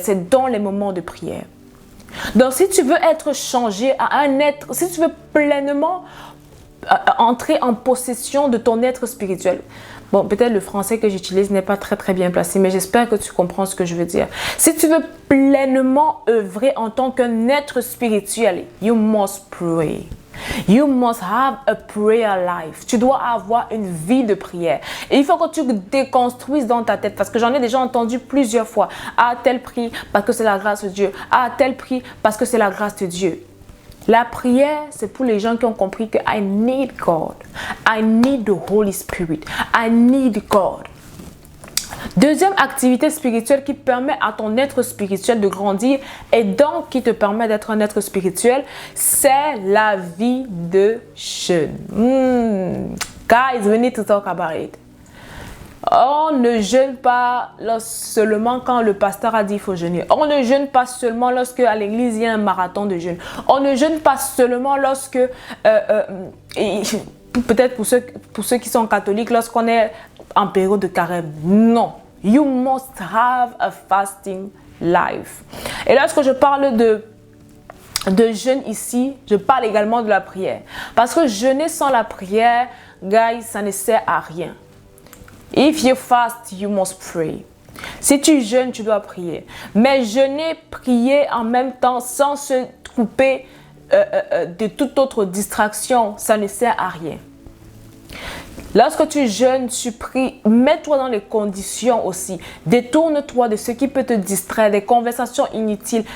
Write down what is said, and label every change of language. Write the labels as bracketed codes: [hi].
[fr] C'est dans les moments de prière. Donc, si tu veux être changé à un être, si tu veux pleinement entrer en possession de ton être spirituel. Bon, peut-être le français que j'utilise n'est pas très bien placé, mais j'espère que tu comprends ce que je veux dire. Si tu veux pleinement œuvrer en tant qu'un être spirituel, [en] you must pray. You must have a prayer life. [fr] Tu dois avoir une vie de prière. Et il faut que tu déconstruises dans ta tête, parce que j'en ai déjà entendu plusieurs fois. Ah, tel prix parce que c'est la grâce de Dieu. Ah, tel prix parce que c'est la grâce de Dieu. La prière, c'est pour les gens qui ont compris que [en] I need God. I need the Holy Spirit. I need God. [fr] Deuxième activité spirituelle qui permet à ton être spirituel de grandir et donc qui te permet d'être un être spirituel, c'est la vie de jeûne. [en] Guys, we need to talk about it. [fr] On ne jeûne pas seulement quand le pasteur a dit qu'il faut jeûner. On ne jeûne pas seulement lorsque à l'église il y a un marathon de jeûne. On ne jeûne pas seulement lorsque, peut-être pour ceux qui sont catholiques, lorsqu'on est en période de carême. Non. [en] You must have a fasting life. [fr] Et lorsque je parle de jeûne ici, je parle également de la prière. Parce que jeûner sans la prière, guys, ça ne sert à rien. [en] If you fast, you must pray. [fr] Si tu jeûnes, tu dois prier. Mais jeûner, prier en même temps sans se couper de toute autre distraction, ça ne sert à rien. Lorsque tu jeûnes, tu pries, mets-toi dans les conditions aussi. Détourne-toi de ce qui peut te distraire, des conversations inutiles.